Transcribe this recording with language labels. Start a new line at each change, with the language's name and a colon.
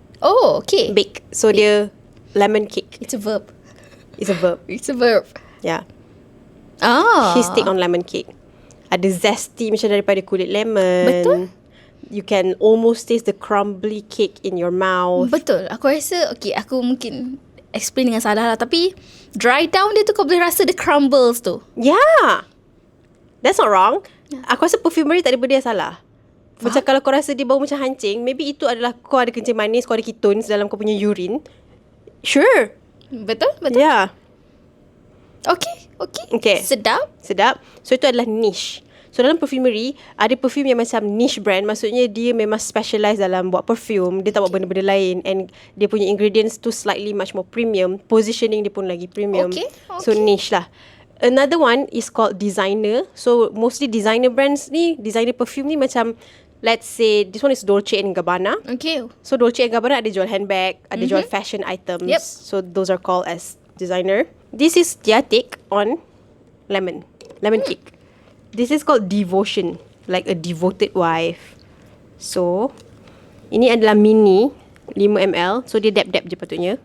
English: Oh, okay.
Malay: Bake. So dia lemon cake.
English: It's a verb. It's a verb. It's a verb. Yeah. Ah. His take on lemon cake.
Malay: Ada zesty macam daripada kulit lemon. Betul.
English: You can almost taste the crumbly cake in your mouth.
Malay: Betul. Aku rasa, okay, aku mungkin explain dengan salah lah. Tapi dry down dia tu kau boleh rasa
English: the crumbles
Malay: tu.
English: Yeah. That's not wrong.
Malay: Aku rasa perfumery tak ada benda yang salah. Macam kalau kau rasa dia bau macam hancing, maybe itu adalah kau ada kencing manis, kau ada ketones dalam kau punya urine.
English: Sure.
Malay: Betul?
English: Yeah.
Malay: Okay. Sedap. So itu adalah niche. So dalam perfumery, ada perfume yang macam niche brand. Maksudnya dia memang specialize dalam buat perfume. Dia tak buat benda-benda lain. And dia punya ingredients tu
English: slightly much more premium.
Malay: Positioning dia pun lagi premium.
English: Okay.
Malay: So niche lah.
English: Another one is called designer. So mostly designer brands ni, designer perfume ni macam, let's say this one is Dolce & Gabbana. Okay.
Malay: So Dolce & Gabbana ada jual handbag, ada jual fashion items.
English: Yep. So those are called as designer. This is their take on lemon cake. This is called devotion, like a devoted wife.
Malay: So ini adalah mini 5 ml. So dia dab-dab je patutnya.